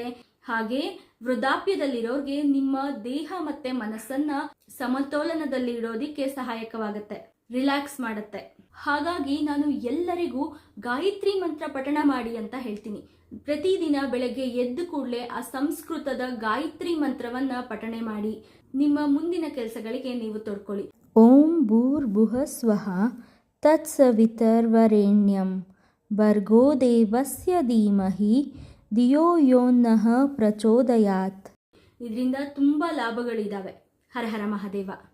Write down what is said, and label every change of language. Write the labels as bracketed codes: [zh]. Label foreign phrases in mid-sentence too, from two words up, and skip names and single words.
[kn] ಹಾಗೆ ವೃದ್ಧಾಪ್ಯದಲ್ಲಿರೋರ್ಗೆ ನಿಮ್ಮ ದೇಹ ಮತ್ತೆ ಮನಸ್ಸನ್ನ ಸಮತೋಲನದಲ್ಲಿ ಇಡೋದಿಕ್ಕೆ ಸಹಾಯಕವಾಗುತ್ತೆ, ರಿಲ್ಯಾಕ್ಸ್ ಮಾಡುತ್ತೆ. ಹಾಗಾಗಿ ನಾನು ಎಲ್ಲರಿಗೂ ಗಾಯತ್ರಿ ಮಂತ್ರ ಪಠಣ ಮಾಡಿ ಅಂತ ಹೇಳ್ತೀನಿ. ಪ್ರತಿದಿನ ಬೆಳಗ್ಗೆ ಎದ್ದು ಕೂಡಲೇ ಆ ಸಂಸ್ಕೃತದ ಗಾಯತ್ರಿ ಮಂತ್ರವನ್ನ ಪಠಣೆ ಮಾಡಿ ನಿಮ್ಮ ಮುಂದಿನ ಕೆಲಸಗಳಿಗೆ ನೀವು ತೊಡ್ಕೊಳ್ಳಿ. [sa] ॐ भूर्भुव स्वः तत्सवितर्वरेण्यं भर्गो देवस्य धीमहि धियो यो नः प्रचोदयात्. [kn] ಇದರಿಂದ ತುಂಬಾ ಲಾಭಗಳಿದಾವೆ. [sa] हर हर महादेव.